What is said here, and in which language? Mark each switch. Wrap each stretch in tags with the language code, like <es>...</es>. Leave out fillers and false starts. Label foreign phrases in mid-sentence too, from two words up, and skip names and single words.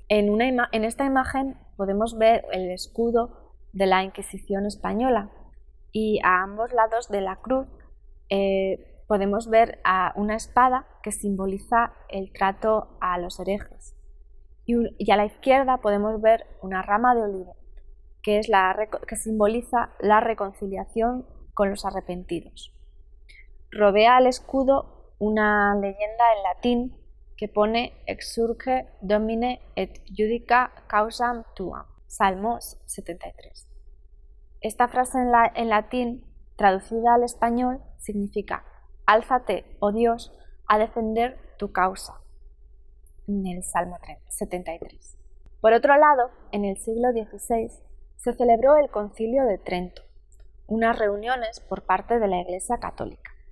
<es>En esta imagen podemos ver el escudo de la Inquisición española y a ambos lados de la cruz podemos ver una espada que simboliza el trato a los herejes y a la izquierda podemos ver una rama de olivo que simboliza la reconciliación con los arrepentidos. Rodea el escudo una leyenda en latín que pone</es> <la>Exsurge Domine et judica causam tuam,</la> <es>Salmos 73. Esta frase en latín, traducida al español, significa: Álzate, oh Dios, a defender tu causa. en el Salmo 73. Por otro lado, en el siglo XVI se celebró el Concilio de Trento, unas reuniones por parte de la Iglesia Católica.</es>